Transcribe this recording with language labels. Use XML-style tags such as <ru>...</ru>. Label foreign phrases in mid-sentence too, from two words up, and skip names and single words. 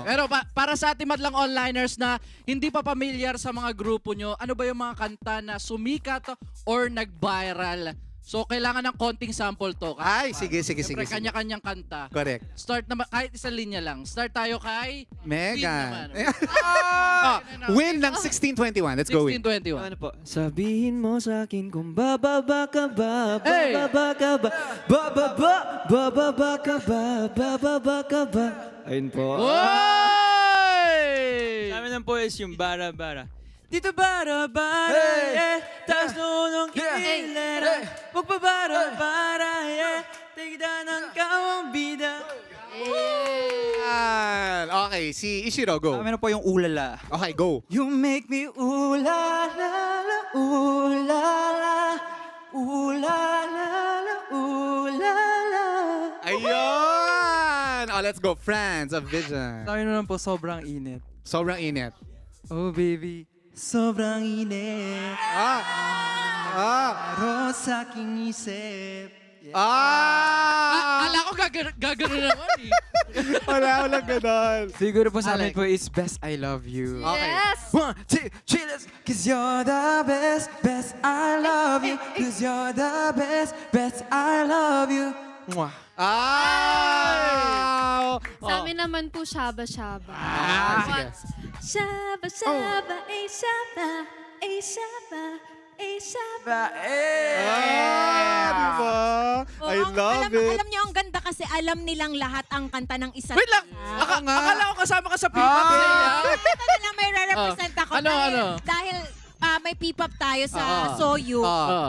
<tl>Pero para sa ating madlang onliners na hindi pa familiar sa mga grupo nyo, ano ba yung mga kanta na sumikat or nag-viral? So, kailangan ng konting sample to. Ay, sige. Siyempre, kanya-kanyang kanta. Correct. Start naman, kahit isang linya lang. Start tayo kay Megan. Win naman. Win ng 1621.</tl> <en>Let's go, Win. 1621.</en> <tl>Ano po? Sabihin mo sa akin kung bababa ka ba, Hey! bababa ka ba, bababa ka ba, bababa ka ba. Ayun po. Oy! Sa amin lang po is yung bara-bara. Dito bara-bara, yeah. Taas nunong kilera. Magpabara-bara, yeah. Tigda ng kawang bida. Yan. Okay, si Ishiro, go. Amin na po yung ulala. Okay, go.</tl> <en>You make me ulala, ulala, ulala, ulala.</en> <tl>Ayun!</tl> <en>Oh, let's go. Friends of Vision.</en> <tl>Sa akin naman po, sobrang init. Sobrang init.</tl> <en>Oh baby,</en> <tl>sobrang init. Ah! Pero sa aking isip. Ala ko gagano naman eh. Wala ganon. Siguro po sa amin Alex. po is Best I Love You. Okay. Yes!</tl> <en>1, 2, 3, let's... Cause you're the best, best I love you. Cause you're the best, best I love you. Mwah. Ah!</en> <tl>Sa amin naman po, shaba-shaba. Sige. Shaba, shaba, shaba, shaba, shaba. Diba? I Oo,</tl> <en>love it.</en> <tl>Alam niyo, ang ganda kasi alam nilang lahat ang kanta ng isa't Wait lang! isa. Akala ko kasama ka sa P-pop Zaya. Ito na lang may re-represent ako. Ano, ano? Dahil may P-pop tayo sa Oo. Soyu. Oo.</tl>